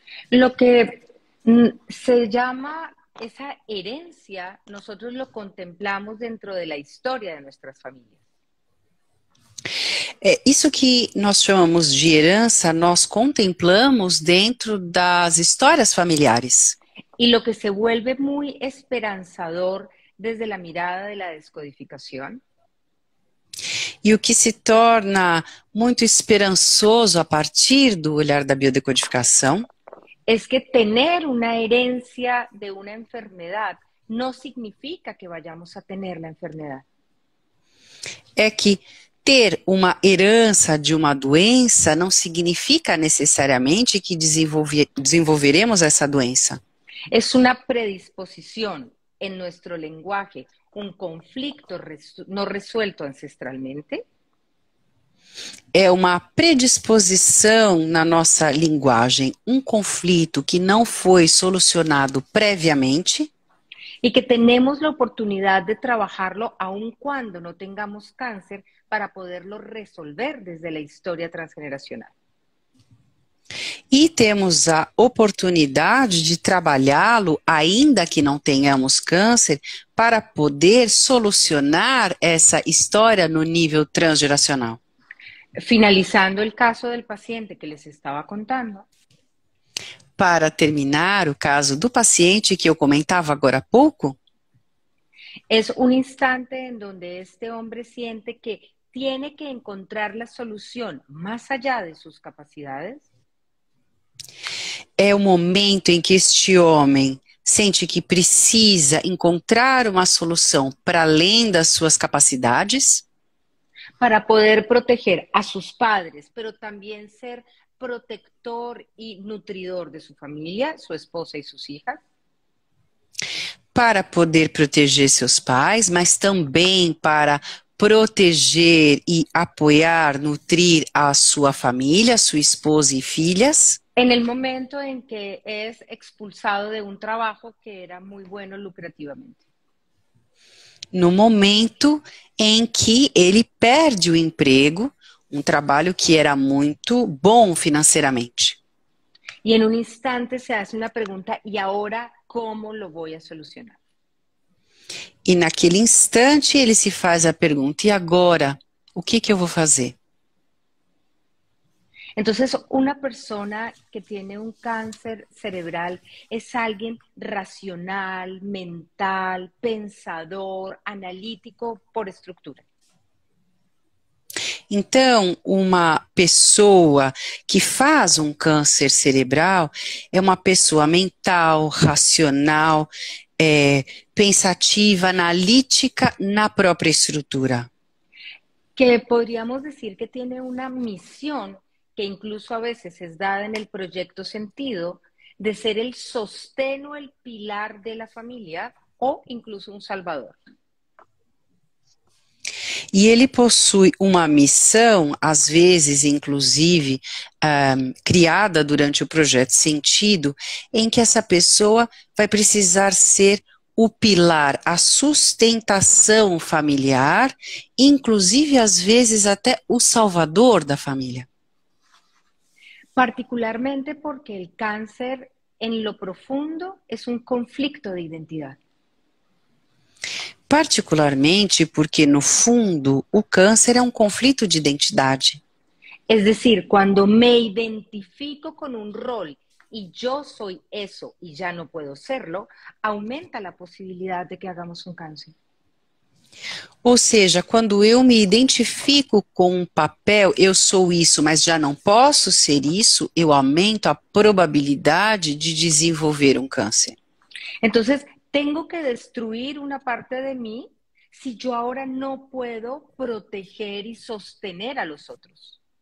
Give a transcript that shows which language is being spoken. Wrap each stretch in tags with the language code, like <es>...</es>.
<es>Lo que se llama esa herencia, nosotros lo contemplamos dentro de la historia de nuestras familias.</es> <pt>Isso que nós chamamos de herança, nós contemplamos dentro das histórias familiares.</pt> <es>Y lo que se vuelve muy esperanzador desde la mirada de la descodificación.</es> <pt>E o que se torna muito esperançoso a partir do olhar da biodecodificação</pt> <es>es que tener una herencia de una enfermedad no significa que vayamos a tener la enfermedad.</es> <pt>É que ter uma herança de uma doença não significa necessariamente que desenvolveremos essa doença.</pt> <es>Es una predisposición en nuestro lenguaje, un conflicto no resuelto ancestralmente.</es> <pt>É uma predisposição na nossa linguagem, um conflito que não foi solucionado previamente.</pt> <es>Y que tenemos la oportunidad de trabajarlo aun cuando no tengamos cáncer para poderlo resolver desde la historia transgeneracional.</es> <pt>E temos a oportunidade de trabalhá-lo, ainda que não tenhamos câncer, para poder solucionar essa história no nível transgeracional.</pt> <es>Finalizando el caso del paciente que les estaba contando.</es> <pt>Para terminar, o caso do paciente que eu comentava agora há pouco.</pt> <es>Es un instante en donde este hombre siente que tiene que encontrar la solución más allá de sus capacidades.</es> <pt>É o momento em que este homem sente que precisa encontrar uma solução para além das suas capacidades.</pt> <es>Para poder proteger a sus padres, pero también ser protector y nutridor de su familia, su esposa y sus hijas.</es> <pt>Para poder proteger seus pais, mas também para proteger e apoiar, nutrir a sua família, sua esposa e filhas.</pt> <es>En el momento en que es expulsado de un trabajo que era muy bueno lucrativamente.</es> <pt>No momento em que ele perde o emprego, um trabalho que era muito bom financeiramente.</pt> <es>Y en un instante se hace una pregunta, ¿y ahora cómo lo voy a solucionar?</es> <pt>E naquele instante ele se faz a pergunta, e agora? O que eu vou fazer?</pt> <es>Entonces, una persona que tiene un cáncer cerebral es alguien racional, mental, pensador, analítico por estructura.</es> <pt>Então, uma pessoa que faz um câncer cerebral é uma pessoa mental, racional, pensativa, analítica na própria estrutura.</pt> <es>Que podríamos decir que tiene una misión que incluso a veces es dada en el proyecto sentido de ser el sostén o el pilar de la familia o incluso un salvador.</es> <pt>E ele possui uma missão, às vezes, inclusive, criada durante o projeto Sentido, em que essa pessoa vai precisar ser o pilar, a sustentação familiar, inclusive, às vezes, até o salvador da família.</pt> <es>Particularmente porque el cáncer en lo profundo es un conflicto de identidad.</es> <pt>Particularmente porque, no fundo, o câncer é um conflito de identidade.</pt> <es>Es decir, cuando me identifico con un rol y yo soy eso y ya no puedo serlo, aumenta la posibilidad de que hagamos un cáncer.</es> <pt>Ou seja, quando eu me identifico com um papel, eu sou isso, mas já não posso ser isso, eu aumento a probabilidade de desenvolver um câncer.</pt> <es>Entonces, tengo que destruir una parte de mí si yo ahora no puedo proteger y sostener a los otros.</es>